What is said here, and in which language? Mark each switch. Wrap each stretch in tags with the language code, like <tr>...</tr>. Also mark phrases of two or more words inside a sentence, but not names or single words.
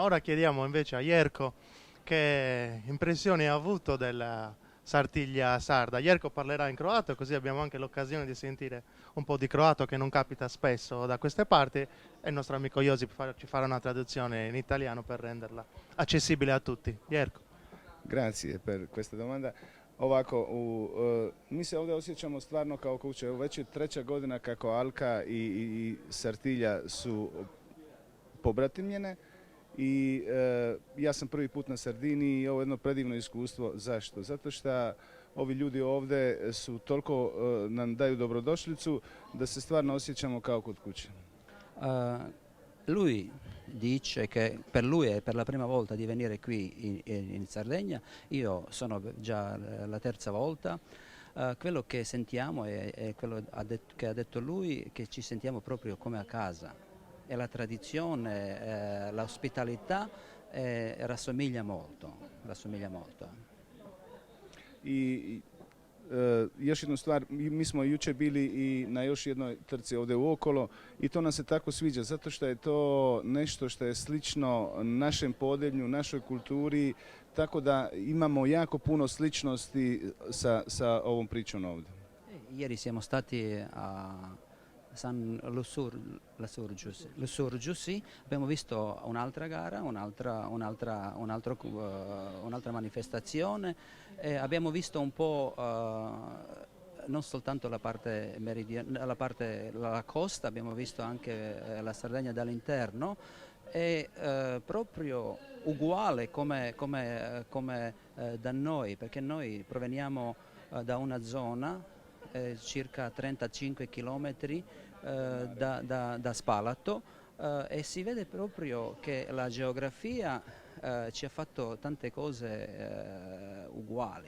<it>Ora chiediamo invece a Jerko che impressioni ha avuto della Sartiglia sarda. Jerko parlerà in croato, così abbiamo anche l'occasione di sentire un po' di croato che non capita spesso da queste parti e il nostro amico Josip ci farà una traduzione in italiano per renderla accessibile a tutti. Jerko. Grazie per questa domanda.</it> <hr>Ovako, mi se ovdje osjećamo stvarno kao kuće. Evo, već je 3. godina kako Alka i Sartilja su pobratimljene i ja sam prvi put na Sardiniji i ovo je jedno predivno iskustvo. Zašto? Zato što ovi ljudi ovdje su toliko nam daju dobrodošlicu da se stvarno osjećamo kao kod kuće.</hr> <it>Lui dice che per lui è per la prima volta di venire qui in Sardegna, io sono già la terza volta. Quello che sentiamo è quello che ha detto lui, che ci sentiamo proprio come a casa. e la tradizione, l'ospitalità rassomiglia molto, rassomiglia molto.</it> <hr>I još jednu stvar, mi smo jučer bili i na još jednoj trci ovdje uokolo i to nam se tako sviđa zato što je to nešto što je slično našem podneblju, našoj kulturi, tako da imamo jako puno sličnosti sa ovom pričom ovdje.</hr> <it>Ieri siamo stati a San Lussurgiusi, abbiamo visto un'altra gara, un'altra manifestazione e abbiamo visto un po' non soltanto la parte meridionale, la costa, abbiamo visto anche la Sardegna dall'interno, è proprio uguale come da noi, perché noi proveniamo da una zona circa 35 chilometri da Spalato e si vede proprio che la geografia ci ha fatto tante cose uguali.</it>